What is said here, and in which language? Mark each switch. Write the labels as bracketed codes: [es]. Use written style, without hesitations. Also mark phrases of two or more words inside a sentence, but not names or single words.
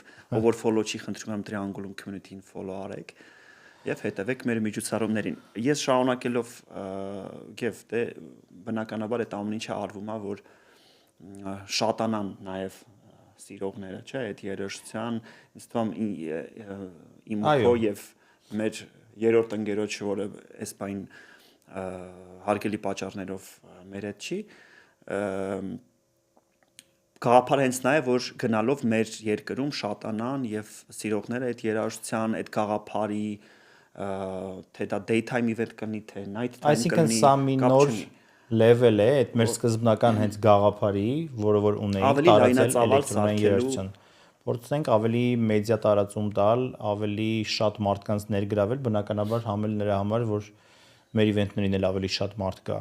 [hy] ով որ follow չի, խնդրում եմ Triangulum community-ին follow արեք եւ հետևեք մեր միջոցառումներին։ Ես շարունակելով եւ դե բնականաբար այդ ամեն ինչը արվում է, որ շատանան նաեւ սիրողները, չէ, այդ երաժշտության, ինձ թվում իմ քո եւ մեր երրորդ ընկերոջը, որը այս բան հարգելի պատճառներով մեր հետ չի, գաղափարը հենց նա է, որ գնալով մեր երկրում շատանան եւ սիրողները այդ երաժշտության, այդ գաղափարի, թե դա [en] daytime event [hy] կլինի, թե [en] night time [hy] կլինի, այսինքն սա մի նոր level է այդ մեր սկզբնական հենց գաղափարի, որը որ ունեինք տարածել էլեկտրոնային երաժշտության։ Փորձենք ավելի մեդիա տարածում տալ, ավելի շատ մարդկանց ներգրավել, բնականաբար համել նրա համար, որ մեր իվենտներին էլ ավելի շատ մարդ գա։